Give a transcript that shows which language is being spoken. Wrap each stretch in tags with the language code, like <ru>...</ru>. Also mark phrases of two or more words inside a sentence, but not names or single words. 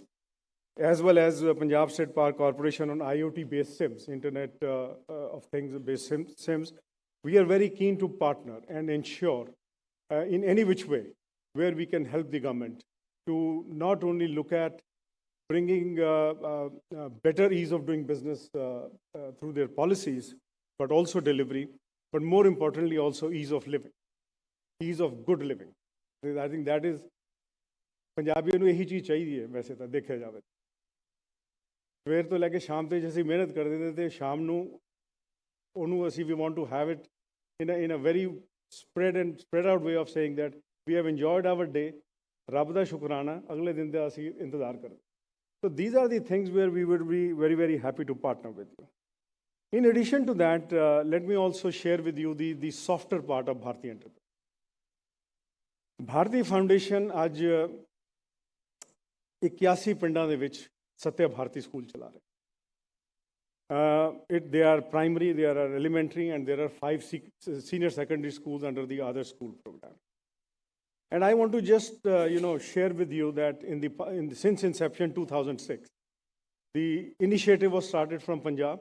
<en>as well as Punjab State Power Corporation on IoT-based SIMs, Internet of Things-based SIMs, we are very keen to partner and ensure in any which way where we can help the government to not only look at bringing better ease of doing business through their policies, but also delivery, but more importantly also ease of living, ease of good living. I think that is,</en> <pa>Punjabiyan ਨੂੰ ਇਹੀ ਚੀਜ਼ ਚਾਹੀਦੀ ਹੈ ਵੈਸੇ ਤਾਂ ਦੇਖਿਆ ਜਾਵੇ। ਸਵੇਰ ਤੋਂ ਲੈ ਕੇ ਸ਼ਾਮ ਤੱਕ ਅਸੀਂ ਮਿਹਨਤ ਕਰਦੇ ਨੇ ਤੇ ਸ਼ਾਮ ਨੂੰ ਉਹਨੂੰ ਅਸੀਂ</pa> <en>we want to have it in a very spread out way of saying that we have enjoyed our day,</en> <pa>ਰੱਬ ਦਾ ਸ਼ੁਕਰਾਨਾ, ਅਗਲੇ ਦਿਨ ਦਾ ਅਸੀਂ ਇੰਤਜ਼ਾਰ ਕਰਦੇ।</pa> <en>So these are the things where we would be very, very happy to partner with you. In addition to that, let me also share with you the softer part of Bharti Enterprise.</en> <pa>ਭਾਰਤੀ ਫਾਊਂਡੇਸ਼ਨ ਅੱਜ 81 ਪਿੰਡਾਂ ਦੇ ਵਿੱਚ ਸੱਤਿਆ ਭਾਰਤੀ ਸਕੂਲ ਚਲਾ ਰਹੇ।</pa> <en>They are primary, there are elementary, and there are 5 senior secondary schools under the other school program. And I want to just share with you that since inception 2006, the initiative was started from Punjab.</en>